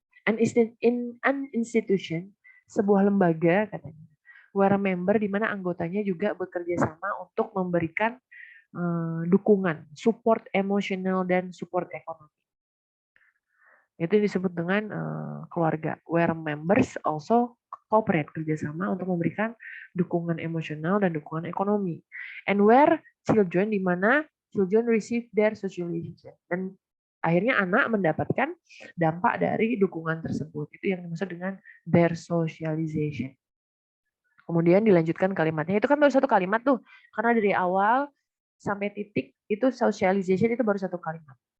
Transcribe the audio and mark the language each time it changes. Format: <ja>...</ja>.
<en>And in an institution,</en> <id>sebuah lembaga katanya,</id> <en>where a member,</en> <id>di mana anggotanya juga bekerja sama untuk memberikan dukungan, support emosional dan support ekonomi. Itu disebut dengan keluarga,</id> <en>where members also cooperate,</en> <id>kerjasama untuk memberikan dukungan emosional dan dukungan ekonomi.</id> <en>And where children,</en> <id>di mana</id> <en>children receive their socialization.</en> <id>Dan akhirnya anak mendapatkan dampak dari dukungan tersebut. Itu yang dimaksud dengan</id> <en>their socialization.</en> <id>Kemudian dilanjutkan kalimatnya. Itu kan baru satu kalimat tuh. Karena dari awal sampai titik itu socialization itu baru satu kalimat.</id>